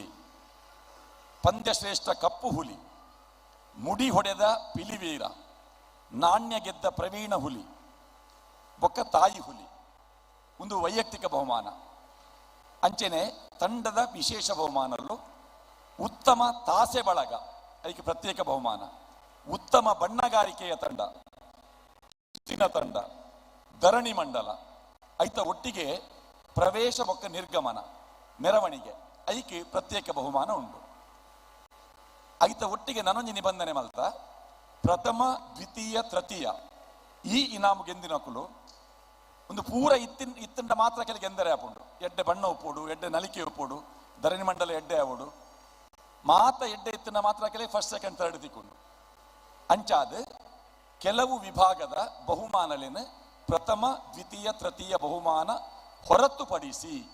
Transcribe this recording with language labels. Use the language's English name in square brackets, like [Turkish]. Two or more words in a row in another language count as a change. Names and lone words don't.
[Tulu] ಪಂದ್ಯಶ್ರೇಷ್ಠ ಕಪ್ಪು ಹುಲಿ ಮುಡಿ ಹೊಡೆದ ಪಿಲಿವೀರ ನಾಣ್ಯ ಗೆದ್ದ ಪ್ರವೀಣ ಹುಲಿ ಬೊಕ್ಕ ತಾಯಿ ಹುಲಿ ಒಂದು ವೈಯಕ್ತಿಕ ಬಹುಮಾನ ಅಂಚೆನೆ ತಂಡದ ವಿಶೇಷ ಬಹುಮಾನಲು ಉತ್ತಮ ತಾಸೆ ಬಳಗ ಅದಕ್ಕೆ ಪ್ರತ್ಯೇಕ ಬಹುಮಾನ ಉತ್ತಮ ಬಣ್ಣಗಾರಿಕೆಯ ತಂಡ ತಂಡ ಧರಣಿ ಮಂಡಲ ಐತ ಒಟ್ಟಿಗೆ ಪ್ರವೇಶ ಬೊಕ್ಕ ನಿರ್ಗಮನ ಮೆರವಣಿಗೆ ಐಕೆ ಪ್ರತ್ಯೇಕ ಬಹುಮಾನ ಉಂಟು ಐತ ಒಟ್ಟಿಗೆ ನನೊಂಜಿ ನಿಬಂಧನೆ ಮಲ್ತ ಪ್ರಥಮ ದ್ವಿತೀಯ ತೃತೀಯ ಈ ಇನಾಮು ಗೆಂದಿನಕುಲು ಒಂದು ಪೂರ ಇತ್ತಂಡ ಮಾತ್ರ ಕೆಲ ಗೆಂದರೆ ಆಪುಂಡು ಎಡ್ಡೆ ಬಣ್ಣ ಉಪ್ಪೋಡು ಎಡ್ಡೆ ನಲಿಕೆ ಉಪ್ಪೋಡು ಧರಣಿ ಮಂಡಲ ಎಡ್ಡೆ ಆವೋಡು ಮಾತ ಎಡ್ಡೆ ಇತ್ತಿನ ಮಾತ್ರ ಕೆಲ [English] first second third [Tulu] ತಿಕ್ಕೊಂಡು ಅಂಚಾದ ಕೆಲವು ವಿಭಾಗದ ಬಹುಮಾನಲೇನು ಪ್ರಥಮ ದ್ವಿತೀಯ ತೃತೀಯ ಬಹುಮಾನ ಹೊರತುಪಡಿಸಿ